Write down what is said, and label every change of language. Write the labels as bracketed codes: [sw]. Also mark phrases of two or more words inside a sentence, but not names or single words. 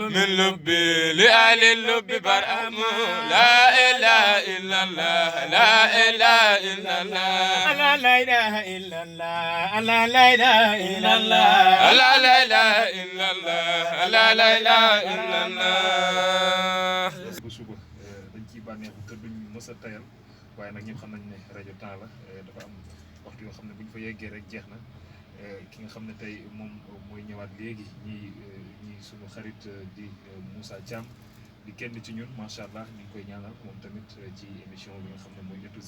[ar] من لبي لآل اللب برأما لا إله إلا الله لا إله إلا الله لا إله إلا الله لا إله إلا الله لا إله إلا الله لا إله إلا الله [wo] bu suba dañ ciy bànneexu te duñ mës a tayal waaye nag ñëpp xam nañ ne rajo temps la dafa am waxtu yoo xam ne bu ñu fa yeggee rek jeex na ki nga xam ne tey moom mooy ñëwaat léegi ñi suñu xarit di Moussa Thiam di kenn ci ñun [ar] ما شاء الله [wo] ñu ngi koy ñaanal moom tamit ci émission bi nga xam ne mooy Nitu Zikr